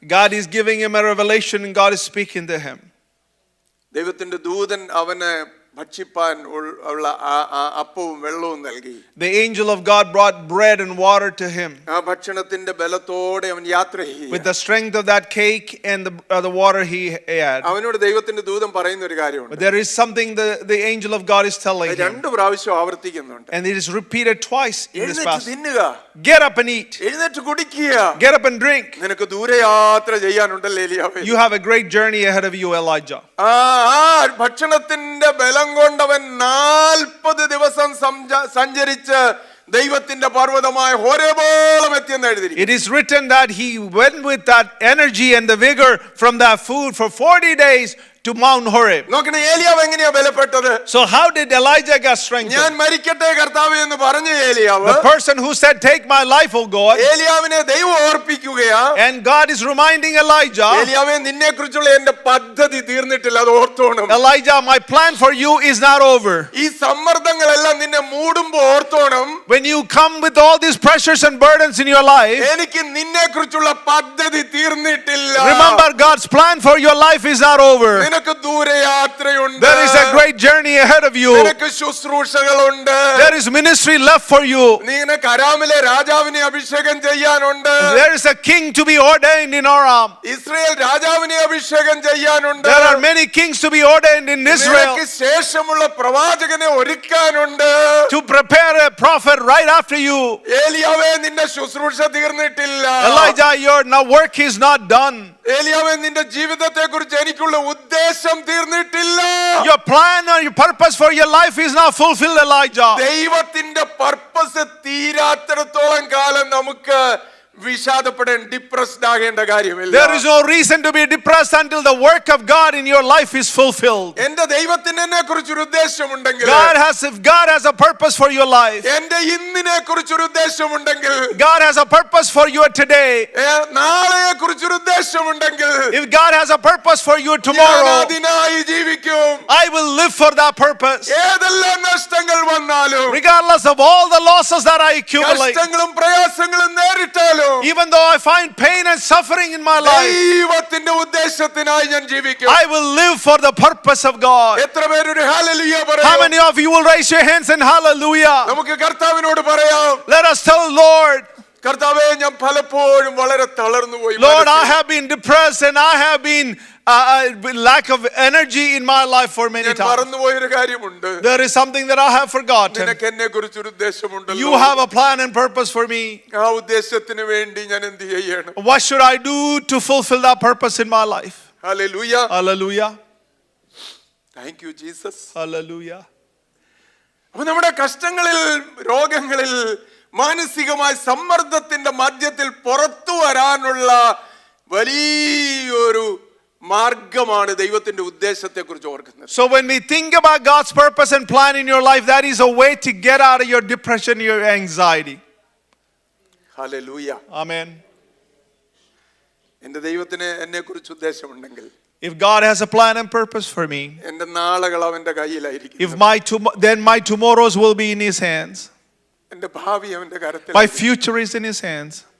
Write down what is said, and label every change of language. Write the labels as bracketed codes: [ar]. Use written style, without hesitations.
[en] God is giving him a revelation and God is speaking to him. [ml] ദൈവത്തിന്റെ ദൂതൻ അവന് ഭക്ഷിപ്പാൻ ഉള്ള അപ്പവും വെള്ളവും നൽകി. [en] The angel of God brought bread and water to him. [ml] ആ ഭക്ഷണത്തിന്റെ ബലത്തോടെ അവൻ യാത്ര ചെയ്തു. [en] With the strength of that cake and the water he had. [ml] അവനോട് ദൈവത്തിന്റെ ദൂതൻ പറയുന്ന ഒരു കാര്യമുണ്ട്. [en] But there is something the angel of God is telling him. [ml] രണ്ട് പ്രാവശ്യം ആവർത്തിക്കുന്നുണ്ട്. [en] And it is repeated twice in this passage. [ml] തിന്നുക, [en] get up and eat. [ml] എഴുന്നേറ്റ് കുടിക്കുക, [en] get up and drink. [ml] നിനക്ക് ദൂരയാത്ര ചെയ്യാനുണ്ടല്ലോ എലിയാവേ. [en] You have a great journey ahead of you, Elijah. [ml] ആ ഭക്ഷണത്തിന്റെ ബലം കൊണ്ടവൻ 40 ദിവസം സഞ്ചരിച്ച് ദൈവത്തിന്റെ പർവ്വതമായ ഹോരേബോളം എത്തിയെന്ന് എഴുതിയിരിക്കുന്നു. [en] It is written that he went with that energy and the vigor from that food for 40 days to Mount Horeb. [ml] നോക്കണേ, ഏലിയാവ് എങ്ങനെയാ ബലപ്പെട്ടത്? [en] So how did Elijah get strengthened? [ml] ഞാൻ മരിക്കട്ടെ കർത്താവേ എന്ന് പറഞ്ഞ ഏലിയാവ്, [en] The person who said, take my life, O God. [ml] ഏലിയാവിനെ ദൈവം ഓർപ്പിക്കുകയാ. [en] And God is reminding Elijah, [ml] ഏലിയാവേ, നിന്നെക്കുറിച്ചുള്ള എന്റെ പദ്ധതി തീർന്നിട്ടില്ല, അത് ഓർത്തോണം. [en] Elijah, my plan for you is not over. [ml] ഈ സമ്മർദ്ദങ്ങളെല്ലാം നിന്നെ മൂടുമ്പോൾ ഓർത്തോണം. [en] When you come with all these pressures and burdens in your life, [ml] എനിക്ക് നിന്നെക്കുറിച്ചുള്ള പദ്ധതി തീർന്നിട്ടില്ല. [en] remember God's plan for your life is not over. [ml] നിനക്ക് ദൂരയാത്രയുണ്ട്. [en] There is a great journey ahead of you. [ml] നിനക്ക് ശുശ്രൂഷകളുണ്ട്. [en] There is ministry left for you. [ml] നിനക്ക് അരാമിലെ രാജാവിനെ അഭിഷേകം ചെയ്യാനുണ്ട്. [en] There is a king to be ordained in Aram. [ml] Israel രാജാവിനെ അഭിഷേകം ചെയ്യാനുണ്ട്. [en] There are many kings to be ordained in Israel. [ml] നിനക്ക് ശേഷമുള്ള പ്രവാചകനെ ഒരുക്കാനുണ്ട്. [en] To prepare a prophet right after you. [ml] ഏലിയാവേ, നിന്റെ ശുശ്രൂഷ തീർന്നിട്ടില്ല. [en] Elijah, your now work is not done. [ml] ഏലിയാവേ, നിന്റെ ജീവിതത്തെ കുറിച്ച് എനിക്കുള്ള ഉദ്ദേശം തീർന്നിട്ടില്ല. [en] Your plan or your purpose for your life is not fulfilled, Elijah. [ml] ദൈവത്തിന്റെ പർപ്പസ് തീരാത്തിടത്തോളം കാലം നമുക്ക് വിഷാദപ്പെടാൻ, ഡിപ്രസ്ഡ് ആകേണ്ട കാര്യമില്ല. [en] There is no reason to be depressed until the work of God in your life is fulfilled. [ml] എന്റെ ദൈവത്തിന് എന്നെ കുറിച്ചൊരു ഉദ്ദേശമുണ്ടെങ്കിൽ, [en] if God has a purpose for your life, [ml] എന്റെ ഇന്നിനെ കുറിച്ചൊരു ഉദ്ദേശമുണ്ടെങ്കിൽ, [en] God has a purpose for you today, [ml] നാളെയെ കുറിച്ചൊരു ഉദ്ദേശമുണ്ടെങ്കിൽ, [en] if God has a purpose for you tomorrow, [ml] അതിനായി ജീവിക്കും. [en] I will live for that purpose. [ml] ഏതെല്ലാം നഷ്ടങ്ങൾ വന്നാലും, [en] Regardless of all the losses that I accumulate, [ml] കഷ്ടങ്ങളും പ്രയാസങ്ങളും നേരിട്ടാലും, [en] even though I find pain and suffering in my life, [ml] ദൈവത്തിന്റെ ഉദ്ദേശത്തിനായി ഞാൻ ജീവിക്കും. [en] I will live for the purpose of God. [ml] എത്ര പേരൊരു hallelujah പറയും? [en] How many of you will raise your hands and hallelujah? [ml] നമുക്ക് കർത്താവിനോട് പറയാം. [en] Let us tell Lord, [ml] കർത്താവേ, ഞാൻ പലപ്പോഴും വളരെ തളർന്നു പോയി. [en] Lord, I have been depressed and I have been lack of energy in my life for many times. [ml] മറന്നുപോയൊരു കാര്യമുണ്ട്. [en] There is something that I have forgotten. [ml] നിനക്ക് എന്നെ കുറിച്ചൊരു ഉദ്ദേശമുണ്ടല്ലോ. [en] You have a plan and purpose for me. [ml] ആ ഉദ്ദേശത്തിന് വേണ്ടി ഞാൻ എന്ത് ചെയ്യണം? [en] What should I do to fulfill that purpose in my life? [ml] Hallelujah. [en] Hallelujah. Thank you Jesus. Hallelujah. [ml] അപ്പോൾ നമ്മുടെ കഷ്ടങ്ങളിൽ, രോഗങ്ങളിൽ, മാനസികമായ സമ്മർദ്ദത്തിന്റെ മധ്യത്തിൽ പുറത്തു വരാനുള്ള വലിയൊരു മാർഗമാണ് ദൈവത്തിന്റെ ഉദ്ദേശത്തെക്കുറിച്ച് ഓർക്കുന്നത്. [en] So when we think about God's purpose and plan in your life, that is a way to get out of your depression, your anxiety. [ml] Hallelujah. [en] Amen. [ml] എൻ്റെ ദൈവത്തിന് എന്നെക്കുറിച്ച് ഉദ്ദേശമുണ്ടെങ്കിൽ, [en] if God has a plan and purpose for me, [ml] എൻ്റെ നാളുകൾ അവന്റെ കയ്യിലായിരിക്കും. [en] if then my tomorrows will be in his hands. [ml] എൻ്റെ ഭാവി അവന്റെ കരത്തിൽ. [en] My future is in his hands.